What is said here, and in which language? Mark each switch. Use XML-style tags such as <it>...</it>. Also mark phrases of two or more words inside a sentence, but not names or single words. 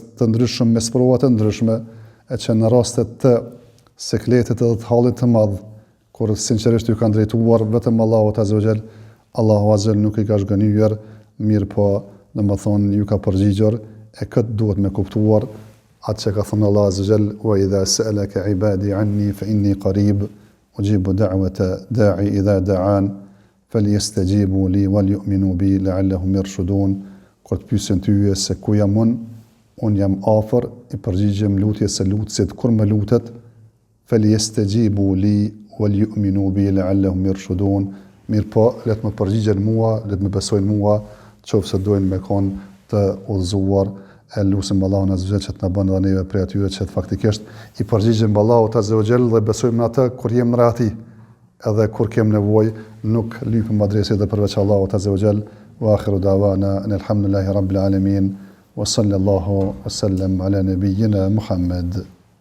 <sq>të ndryshëm me sprova të ndryshme, e që në raste të sekletit edhe të hallit të madh, kur sinqerisht ju kanë drejtuar vetëm Allahut</sq> <ar>عز وجل,</ar> <sq>Allahu azza nuk i ka zgënjur, mirë po domethënë ju ka përgjigjur, e këtë duhet me kuptuar atë që ka thënë Allah</sq> <ar>عز وجل, وإذا سألك عبادي عني فإني قريب أجيب دعوة الداع إذا دعان فليستجيبوا لي وليؤمنوا بي لعلهم يرشدون.</ar> <sq>Kur të pyesin tyje se ku jam unë jam afër, i përgjigjem lutjes së lutësit kur më lutet,</sq> <ar>فليستجيبوا لي وليؤمنوا بي لعلهم يرشدون.</ar> <sq>Mirë po, let më përgjigjen mua, let më besojnë mua, qofse dojnë me kon të udhëzuar. E lusim Allahun</sq> <ar>عز وجل</ar> <sq>që të na bën edhe neve prej atyre që faktikisht i përgjigjem Allahut</sq> <ar>عز وجل</ar> <sq>dhe besojmë në atë kur jemi në rahati, edhe kur kem nevojë nuk lypim adresë dhe përveç Allahut</sq> <ar>عز وجل. وآخر دعوانا الحمد لله رب العالمين وصلى الله وسلم على نبينا محمد.</ar>